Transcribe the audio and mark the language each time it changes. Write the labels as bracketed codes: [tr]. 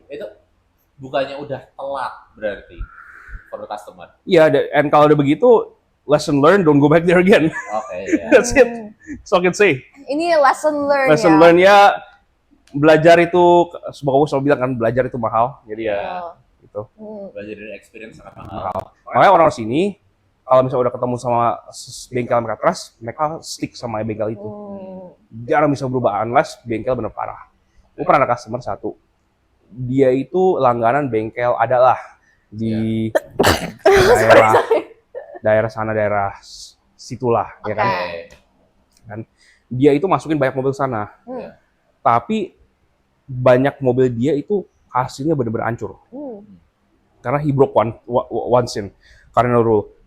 [id] itu bukannya udah telat berarti for the customer. [en] Iya, and kalau udah begitu, lesson learned, don't go back there again. [id] Oke, ya. [en] That's it. So I can say. [id] Ini lesson learn [en] Lesson [id] ya. learn ya, belajar itu, semoga aku selalu bilang kan, belajar itu mahal. Jadi ya, Iya. gitu. Belajar dari experience sangat mahal. Makanya orang sini, kalau misalnya udah ketemu sama bengkel mereka trust, mereka stick sama bengkel itu. Jarang bisa berubah, unless bengkel bener parah. Gue pernah ada customer satu, dia itu langganan bengkel adalah di daerah sana, daerah situlah, ya kan. Oke. Kan dia itu masukin banyak mobil sana, tapi banyak mobil dia itu hasilnya bener-bener hancur. [en] Karena he broke one sin, cardinal rule.